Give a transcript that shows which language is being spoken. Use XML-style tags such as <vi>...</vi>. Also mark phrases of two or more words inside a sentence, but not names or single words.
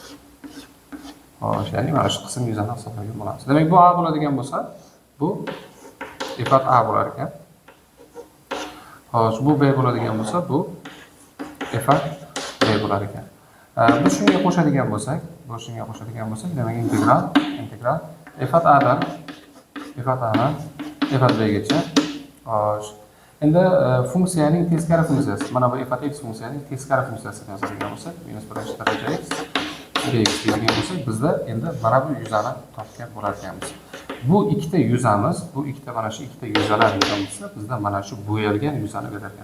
<uz>Ya'ni mana shu qism yuzani hisoblagan bo'lamiz. Demak, bu A bo'ladigan bo'lsa, bu f at A bo'lar ekan. Xo'sh, bu B bo'ladigan bo'lsa, bu f at B bo'lar ekan. Biz shunga qo'shadigan bo'lsak, demak integral f at A dan f at B gacha. Xo'sh, endi funksiyaning teskari funksiyasi, mana bu f at x funksiyaning teskari funksiyasini yozadigan bo'lsak, minus 1 daraja x dx deydigan bo'lsak, bizda endi mana bu yuzani topgan bo'lar ekanmiz. Bu ikkita yuzamiz, mana shu ikkita yuzalar yuzamizda bizda mana shu bo'yalgan yuzani berar ekan.</uz>